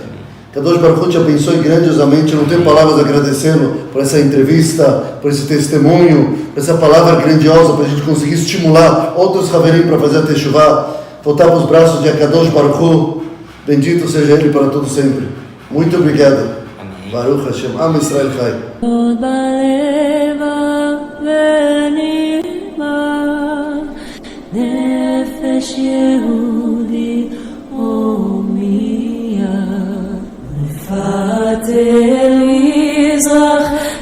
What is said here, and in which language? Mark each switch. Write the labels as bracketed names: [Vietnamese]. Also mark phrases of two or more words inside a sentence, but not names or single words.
[Hebrew] קדוש ברוך הוא [Portuguese] te abençoe grandiosamente. Eu não tenho palavras agradecendo por essa entrevista, por esse testemunho, por essa palavra grandiosa, para a gente conseguir estimular outros Haverim para fazer a Teshuvah, voltar para os braços de [Hebrew] קדוש ברוך הוא. [Portuguese] Bendito seja Ele para todo sempre. Muito obrigado. Amém. [Hebrew] ברוך השם. עם ישראל חי. נפש יהודי הומייה נפת אל מזרח